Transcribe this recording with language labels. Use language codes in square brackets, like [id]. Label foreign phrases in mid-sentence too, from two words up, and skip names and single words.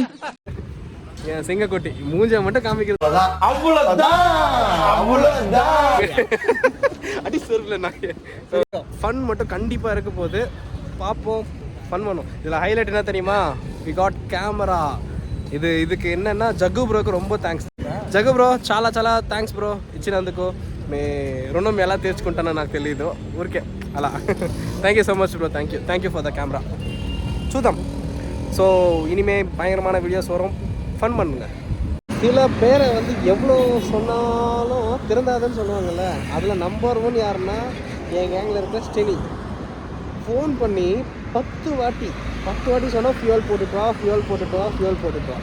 [ta] என் சிங்கக்குட்டி மூஞ்ச மட்டும் காமிக்கிறது அடி சொல்ல. ஃபன் மட்டும் கண்டிப்பா இருக்க போது பார்ப்போம். ஃபன் பண்ணும். இதுல ஹைலைட் என்ன தெரியுமா? [en] we got camera. [ta] இதுக்கு என்னன்னா ஜகு ப்ரோக்கு ரொம்ப థ్యాంక్స్. [te] జగ్గు బ్రో చాలా చాలా థ్యాంక్స్ బ్రో ఇచ్చినందుకు. మీ రుణం ఎలా తీర్చుకుంటానో నాకు తెలియదు. ఊరికే అలా. [en] thank you so much bro. thank you for the camera. చూద్దాం. [ta] ஸோ இனிமே பயங்கரமான வீடியோஸ் வரும். ஃபன் பண்ணுங்க. சில பேரை வந்து எவ்வளோ சொன்னாலும் திறந்தாதுன்னு சொல்லுவாங்கல்ல. அதில் நம்பர் 1 யாருன்னா என் கேங்கில் இருக்க ஸ்டெனி. ஃபோன் பண்ணி 10 வாட்டி சொன்னால் ஃபியூல் போட்டுட்டு வா.